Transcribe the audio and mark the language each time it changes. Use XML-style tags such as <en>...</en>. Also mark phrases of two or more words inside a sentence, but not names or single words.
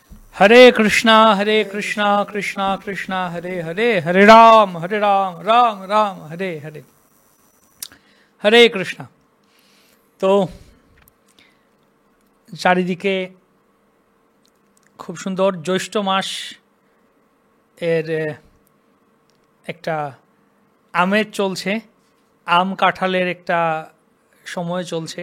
<sa>हरे कृष्णा कृष्णा कृष्णा हरे हरे, हरे राम राम राम हरे हरे। हरे কৃষ্ণা।</sa> <bn>তো চারিদিকে খুব সুন্দর জ্যৈষ্ঠ মাস এর একটা আমেজ চলছে, আম কাঁঠালের একটা সময় চলছে।</bn>